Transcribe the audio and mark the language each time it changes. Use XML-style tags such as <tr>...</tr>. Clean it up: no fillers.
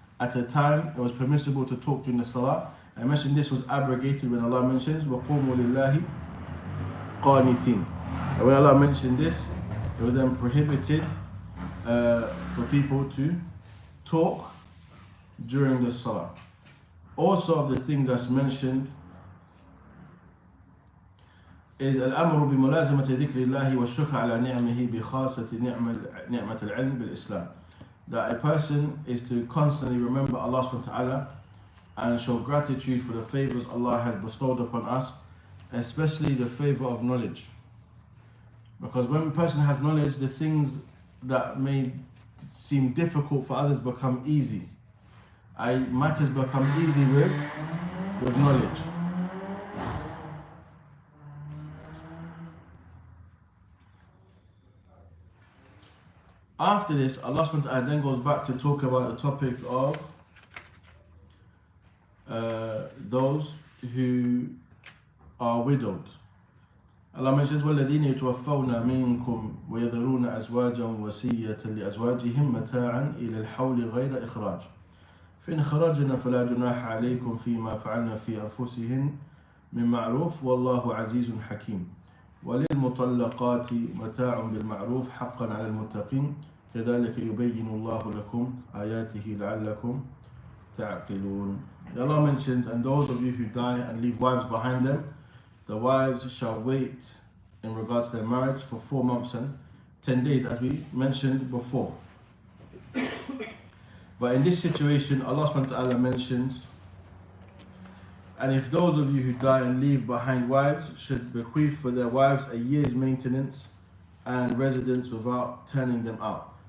<en>At a time, it was permissible to talk during the Salah. I mentioned this was abrogated when Allah mentions</en> <ar>وَقُومُوا لِلَّهِ قَانِتِينَ.</ar> <en>And when Allah mentioned this, it was then prohibited for people to talk during the Salah. Also of the things that's mentioned is</en> <ar>الأمر بملازمة ذكر الله والشكر على نعمه بخاصة نعمة العلم بالإسلام.</ar> <en>That a person is to constantly remember Allah subhanahu wa ta'ala and show gratitude for the favors Allah has bestowed upon us, especially the favor of knowledge. Because when a person has knowledge, the things that may seem difficult for others become easy. Matters become easy with knowledge. After this, Allah subhanahu wa ta'ala then goes back to talk about the topic of those who are widowed.</en> <ar>Allah mentions وَالَّذِينَ يَتَوَفَّوْنَ مِنْكُمْ وَيَذَرُونَ أَزْوَاجًا وَصِيَّةً لِأَزْوَاجِهِمْ مَتَاعًا إِلَى الْحَوْلِ غَيْرَ إِخْرَاجٍ فإن خرجنا فلا جناح عليكم فيما فعلنا في أنفسهن من معروف والله عزيز حكيم وللمطلقات متاع بالمعروف حقا على المتقين كذلك يبين الله لكم آياته لعلكم تعقلون.</ar> <en>Allah mentions, and those of you who die and leave wives behind them, the wives shall wait in regards to their marriage for 4 months and 10 days, as we mentioned before. But in this situation, Allah subhanahu wa ta'ala mentions, and if those of you who die and leave behind wives should bequeath for their wives a year's maintenance and residence without turning them out.</en>